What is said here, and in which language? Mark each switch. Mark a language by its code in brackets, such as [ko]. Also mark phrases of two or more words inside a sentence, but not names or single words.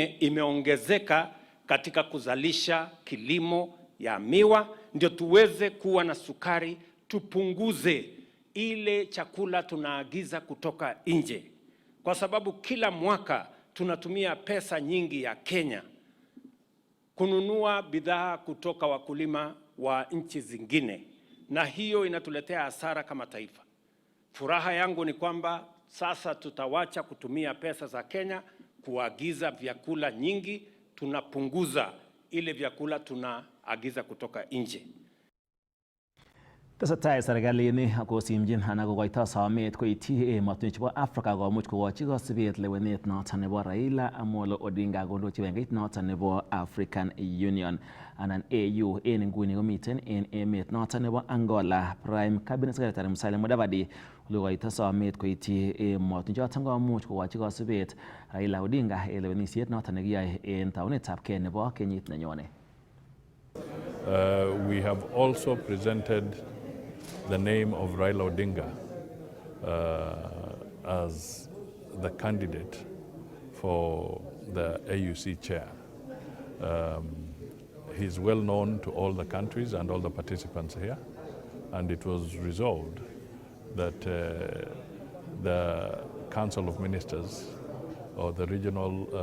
[sw] imeongezeka katika kuzalisha kilimo ya miwa, ndio tuweze kuwa na sukari, tupunguze ile chakula tunaagiza kutoka nje, kwa sababu kila mwaka tunatumia pesa nyingi ya Kenya kununua bidhaa kutoka wakulima wa nchi zingine, na hiyo inatuletea hasara kama taifa. Furaha yangu ni kwamba sasa tutawacha kutumia pesa za Kenya kuagiza vyakula nyingi, tunapunguza ile vyakula tunaagiza kutoka nje. [kln] Tesetai serikalit kosimchin anan kokoito somet koityi emotinwek chebo Africa komuch kokochi kosibet lewenet noton nebo Raila Amolo Odinga kondochi wengeit noton nebo African Union anan AU. En nguni komiten en emet noton nebo Angola. [en] Prime Cabinet Secretary [kln] Musalia Mudavadi kokoito somet koityi emotinwek choton komuch kokochi kosibet Raila Odinga en lewenisiet noton nekiyoe en taunetab Kenya nebo kenyit nenyone. [en] We have also presented the name of Raila Odinga as the candidate for the AUC chair. He's well known to all the countries and all the participants here, and it was resolved that the Council of Ministers or the regional